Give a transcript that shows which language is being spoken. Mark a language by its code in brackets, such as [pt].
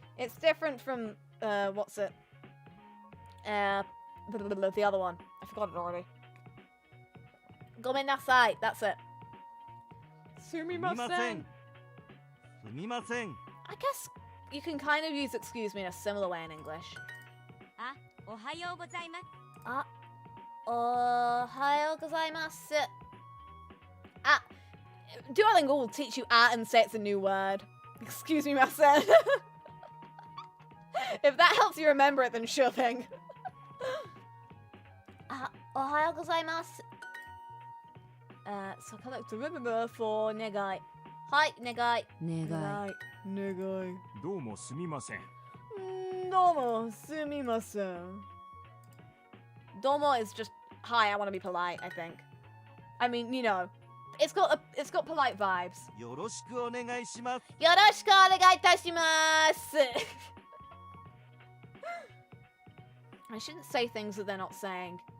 [en] It's different from, what's it? The other one. I forgot it already. [ja] ごめんなさい. [en] That's it. [ja] すみません。すみません。 [en] I guess you can kind of use excuse me in a similar way in English. [ja] あ、おはようございます。あ、おはようございます。 [en] Ah, Duolingo will teach you and say it's a new word. Excuse me, Masen. If that helps you remember it, then sure thing. [ja] あ、おはようございます。 [en] So collect a remember for 願い。 [ja] はい、願い。願い願い。どうもすみません。どうもすみません。 [en] Domo is just hi. I want to be polite. I think. I mean, you know, it's got polite vibes. [ja] よろしくお願いします。よろしくお願いいたします。 [en] I shouldn't say things that they're not saying.